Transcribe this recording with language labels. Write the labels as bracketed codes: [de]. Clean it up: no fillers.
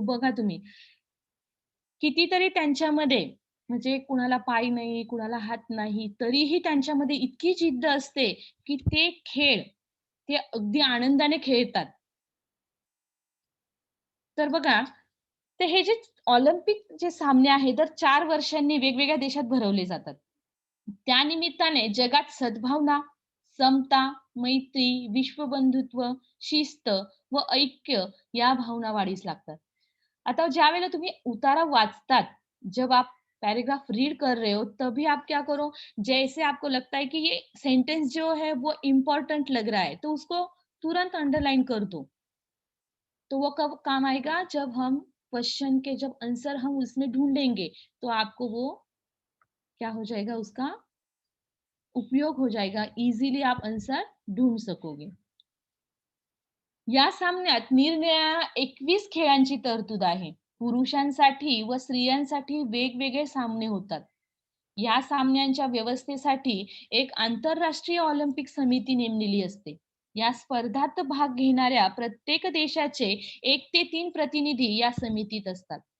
[mr] बघा तुम्ही, कितीतरी त्यांच्यामध्ये म्हणजे कुणाला पाय नाही, कुणाला हात नाही, तरीही त्यांच्यामध्ये इतकी जिद्द असते, की ते खेळ ते अगदी आनंदाने खेळतात. तर बघा तर हे जे ऑलिम्पिक जे सामने आहेत, दर 4 वर्षांनी वेगवेगळ्या देशात भरवले जातात. त्यानिमित्ताने जगात सद्भावना, समता, मैत्री, विश्वबंधुत्व, शिस्त व ऐक्य या भावना वाढीस लागतात. आता ज्यावेळेला तुम्ही उतारा वाचतात, [hi] जब आप पैराग्राफ रीड कर रहे हो, तभी आप क्या करो, जैसे आपको लगता है कि ये सेंटेंस जो है वो इम्पोर्टेंट लग रहा है, तो उसको तुरंत अंडरलाइन कर दो। तो वो कब काम आएगा? जब हम क्वेश्चन के जब आंसर हम उसमें ढूँढेंगे, तो आपको वो क्या हो जाएगा, उसका उपयोग हो जाएगा, इझिली आप आन्सर ढूंढ सकोगे. [mr] या सामन्यात निरनिराळ्या 21 खेळांची तरतूद आहे. पुरुषांसाठी व स्त्रियांसाठी वेगवेगळे सामने होतात. या सामन्यांच्या व्यवस्थेसाठी एक आंतरराष्ट्रीय ऑलिम्पिक समिती नेमलेली असते. या स्पर्धात भाग घेणाऱ्या प्रत्येक देशाचे 1 ते 3 प्रतिनिधी या समितीत असतात.